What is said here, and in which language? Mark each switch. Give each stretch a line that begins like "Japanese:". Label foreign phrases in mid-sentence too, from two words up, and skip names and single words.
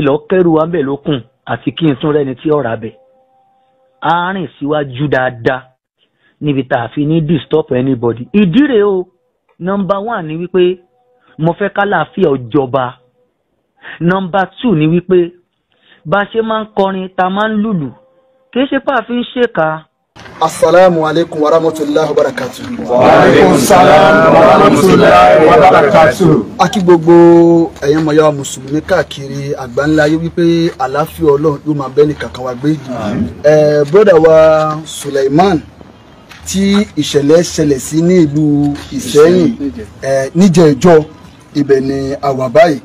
Yoruba: lọ kẹ́rù wa ń bẹ̀ lókun àti kí n tún rẹ́ni tí ọ̀rà bẹ̀ á rìn síwájú dáadáa níbi tá a fi ní
English: disturb anybody
Yoruba: ìdí rèé o number 1 ni wípé mo fẹ́ kálàáfíà ọjọba number 2 ni wípé bá a ṣe máa ń kọrin ta máa ń lùlù kì í ṣe pé a fi ń ṣèkà
Arabic: السلام عليكم ورحمة الله وبركاته. وعليكم السلام ورحمة الله وبركاته.
Yoruba: Akí gbogbo ẹ̀yin ọmọ ya mùsùlùmí káàkiri àgbáńlá ayé wípé àlàáfíà Ọlọ́run yóò máa bẹ ní kankan wa gbé. Brother wa Suleiman tí ìṣẹ̀lẹ̀ ṣẹlẹ̀ sí ní ìlú Ìṣẹ́yìn níjẹ̀ẹ́jọ́ ibẹ̀ ni àwa báyìí.